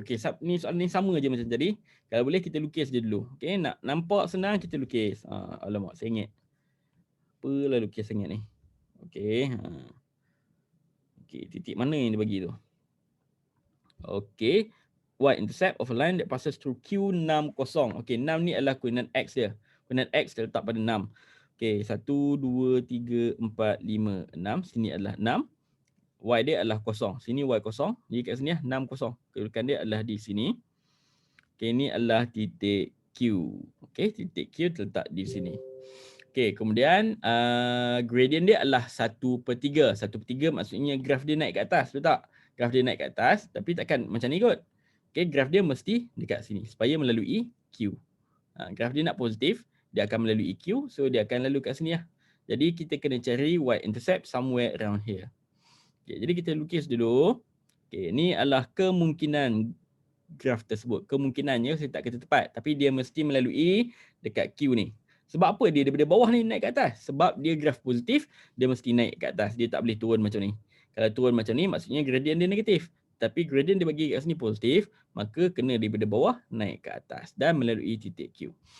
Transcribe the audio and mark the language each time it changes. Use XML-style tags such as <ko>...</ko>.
<ms>Okey, ni soalan ni sama je macam tadi. Kalau boleh kita lukis je dulu. Okey, nak nampak senang kita lukis. Alamak, saya ingat. Apalah lukis sangat ni. Okey. Okey, titik mana yang dia bagi tu? Okey.</ms> <en>Y-intercept of a line that passes through Q60.</en> <ms>Okey, 6 ni adalah koordinat x dia. Koordinat x terletak pada 6. Okey, 1, 2, 3, 4, 5, 6. Sini adalah 6. Y dia adalah kosong. Sini Y kosong. Jadi kat sini 6 kosong. Kedudukan dia adalah di sini. Okey, ini adalah titik Q. Okey, titik Q terletak di sini. Okey, kemudian gradient dia adalah 1/3. 1/3 maksudnya graf dia naik ke atas, betul tak? Graf dia naik ke atas, tapi takkan macam ni kot. Okey, graf dia mesti dekat sini supaya melalui Q. Graf dia nak positif, dia akan melalui Q, so dia akan lalu kat sini lah. Jadi kita kena cari y-intercept</ms> <en>somewhere around here.</en> <ms>Okay, jadi kita lukis dulu. Okay, ni adalah kemungkinan graf tersebut. Kemungkinannya saya tak kata tepat, tapi dia mesti melalui dekat Q ni. Sebab apa dia daripada bawah ni naik ke atas? Sebab dia graf positif, dia mesti naik ke atas. Dia tak boleh turun macam ni. Kalau turun macam ni, maksudnya gradient dia negatif. Tapi gradient dia bagi kat sini positif, maka kena daripada bawah naik ke atas dan melalui titik Q.</ms>